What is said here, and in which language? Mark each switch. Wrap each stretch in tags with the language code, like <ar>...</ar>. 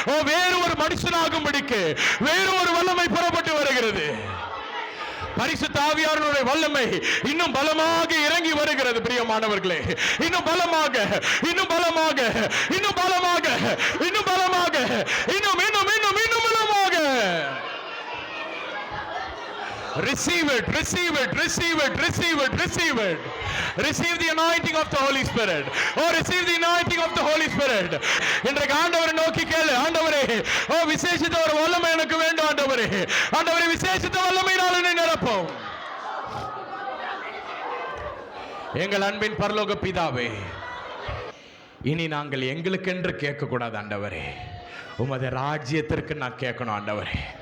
<ta>வேறு ஒரு மனுஷனாகும்படிக்கு வேறு ஒரு வல்லமை புறப்பட்டு வருகிறது. பரிசுத்த ஆவியானவருடைய வல்லமை இன்னும் பலமாக இறங்கி வருகிறது. பிரியமானவர்களே, இன்னும் பலமாக, இன்னும் பலமாக, இன்னும் பலமாக, இன்னும் பலமாக, இன்னும் இன்னும் இன்னும் இன்னும் பலமாக.</ta> <en>Receive it, receive it, receive it, receive it, receive it. Receive the anointing of the Holy Spirit. Receive the anointing of the Holy Spirit.</en> <ta>இன்றைக்கு ஆண்டவரை நோக்கி கேளு, ஆண்டவரே விசேஷித்த ஒரு வல்லமை எனக்கு வேண்டும் ஆண்டவரே. ஆண்டவரே விசேஷித்த வல்லமையினால் என்னை நிரப்பும். எங்கள் அன்பின் பரலோக பிதாவே, இனி நாங்கள் எங்களுக்கென்று கேட்க கூடாது ஆண்டவரே, உமது ராஜ்யத்திற்கு நான் கேட்கணும் ஆண்டவரே.</ta>